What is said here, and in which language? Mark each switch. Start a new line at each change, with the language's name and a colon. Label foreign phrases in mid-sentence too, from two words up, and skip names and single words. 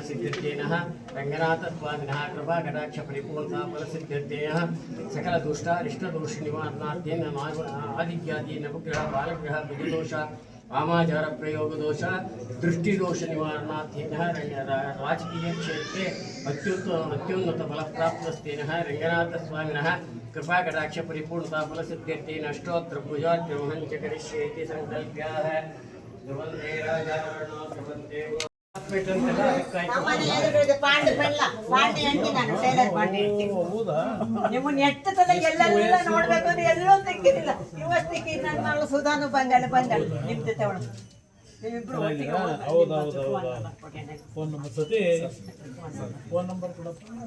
Sanskrit: सिद्धिर्तेनः रङ्गनाथस्वामिनः कृपाकटाक्षपरिपूर्णता फलसिद्धिर्तेनः सकलदुष्टारिष्टदोषनिवारणार्थेन आदित्यादि नवग्रह बालग्रह विधिदोष वामाचार प्रयोग दोष दृष्टिदोष निवारणार्थेन राजकीय क्षेत्रे अत्युन्नत फलप्राप्तस्तेन रङ्गनाथस्वामिनः कृपाकटाक्ष परिपूर्णता फलसिद्ध्यर्थेन अष्टोत्तर पूजार्चनं च करिष्ये इति संकल्प्याः ध्रुवन्ते राजारणो ध्रुवन्ते
Kannada: ನಿಮ್ಮನ್ನ ಎಷ್ಟಲ್ಲ ಎಲ್ಲೆಲ್ಲ ನೋಡ್ಬೇಕು ಅಂದ್ರೆ ಎಲ್ಲೂ ಸಿಕ್ಕಿರಲಿಲ್ಲ. ಇವತ್ತು ಸಿಕ್ಕಿದ್ ನನ್ನ ಮಗಳು ಸುಧಾನು ಬಂದಾಳೆ ನಿಮ್ ಜೊತೆ ಅವಳು
English: phone number
Kannada: ಸತಿ
English: phone number
Kannada: ಕೊಡಪ್ಪ.